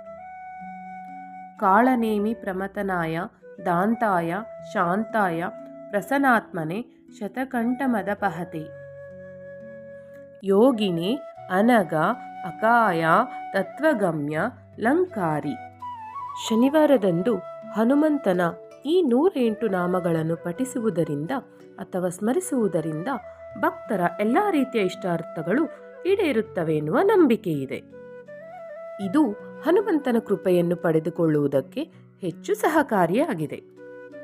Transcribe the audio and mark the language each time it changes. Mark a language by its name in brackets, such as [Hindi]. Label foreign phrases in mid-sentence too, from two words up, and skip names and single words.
[Sanskrit] ಕಾಳನೇಮಿ ಪ್ರಮಥನಾಯ, ದಾಂತಾಯ, ಶಾಂತಾಯ, ಪ್ರಸನ್ನಾತ್ಮನೆ, ಶತಕಂಠಮದಪಹತೆ, ಯೋಗಿನೇ, ಅನಗ, ಅಕಾಯ, ತತ್ವಗಮ್ಯ, ಲಂಕಾರಿ. [Kannada] ಶನಿವಾರದಂದು ಹನುಮಂತನ ಈ 108 ನಾಮಗಳನ್ನು ಪಠಿಸುವುದರಿಂದ ಅಥವಾ ಸ್ಮರಿಸುವುದರಿಂದ ಭಕ್ತರ ಎಲ್ಲ ರೀತಿಯ ಇಷ್ಟಾರ್ಥಗಳು ಈಡೇರುತ್ತವೆ ಎನ್ನುವ ನಂಬಿಕೆ ಇದೆ. ಇದು ಹನುಮಂತನ ಕೃಪೆಯನ್ನು ಪಡೆದುಕೊಳ್ಳುವುದಕ್ಕೆ ಹೆಚ್ಚು ಸಹಕಾರಿಯಾಗಿದೆ.